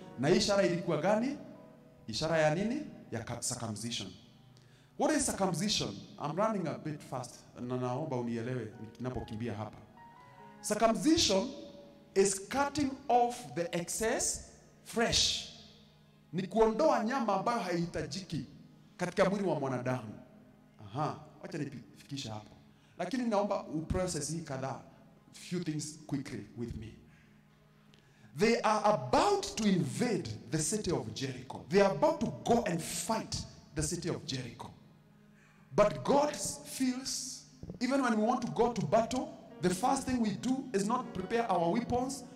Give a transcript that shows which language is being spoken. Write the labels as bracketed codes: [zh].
[sw] Na ishara ilikuwa gani? Ishara ya nini? Ya circumcision. [en] What is circumcision? I'm running a bit fast. [sw] Na naomba unielewe ninapokimbia hapa. [en] Circumcision is cutting off the excess flesh. [sw] Ni kuondoa nyama ambayo haihitajiki katika mwili wa mwanadamu. Wacha nifikishe hapo. Lakini naomba uprocess hii kadhaa. [en] Few things quickly with me. They are about to invade the city of Jericho. They are about to go and fight the city of Jericho. But God feels, even when we want to go to battle, the first thing we do is not prepare our weapons.